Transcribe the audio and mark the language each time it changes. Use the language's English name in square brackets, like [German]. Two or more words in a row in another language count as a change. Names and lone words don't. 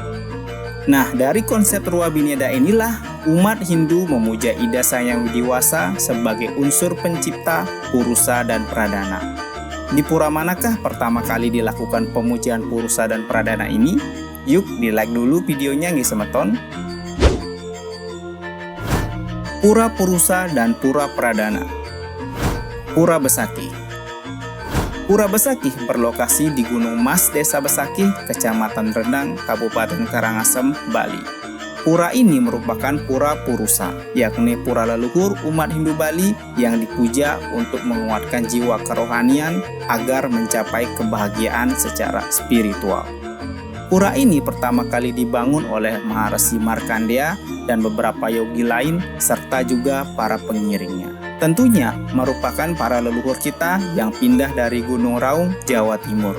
[Indonesian] Nah, dari konsep Rua Bineda inilah umat Hindu memuja Ida Sang Yang Widiwasa sebagai unsur pencipta, Purusa, dan Pradana. Di pura manakah pertama kali dilakukan pemujaan Purusa dan Pradana ini? Yuk di-like dulu videonya [Balinese] nggih semeton. [Indonesian] Pura Purusa dan Pura Pradana. Pura Besakih. Pura Besakih berlokasi di Gunung Mas, Desa Besakih, Kecamatan Rendang, Kabupaten Karangasem, Bali. Pura ini merupakan pura Purusa, yakni pura leluhur umat Hindu Bali yang dipuja untuk menguatkan jiwa kerohanian agar mencapai kebahagiaan secara spiritual. Pura ini pertama kali dibangun oleh Maharesi Markandeya dan beberapa yogi lain serta juga para pengiringnya. Tentunya merupakan para leluhur kita yang pindah dari Gunung Raung, Jawa Timur.